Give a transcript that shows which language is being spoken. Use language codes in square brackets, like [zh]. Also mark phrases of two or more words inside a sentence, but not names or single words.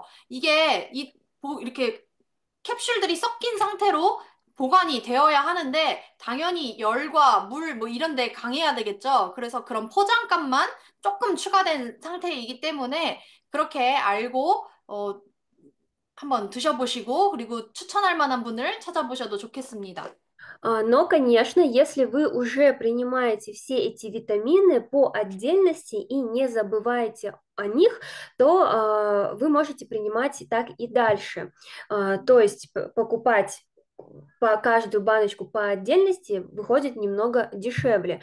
[ko] 이게 이렇게 캡슐들이 섞인 상태로 보관이 되어야 하는데 당연히 열과 물 뭐 이런 데 강해야 되겠죠. 그래서 그런 포장값만 조금 추가된 상태이기 때문에 그렇게 알고 한번 드셔보시고 그리고 추천할 만한 분을 찾아보셔도 좋겠습니다. [ru] Но, конечно, если вы уже принимаете все эти витамины по отдельности и не забываете о них, то вы можете принимать так и дальше. То есть покупать по каждую баночку по отдельности выходит немного дешевле.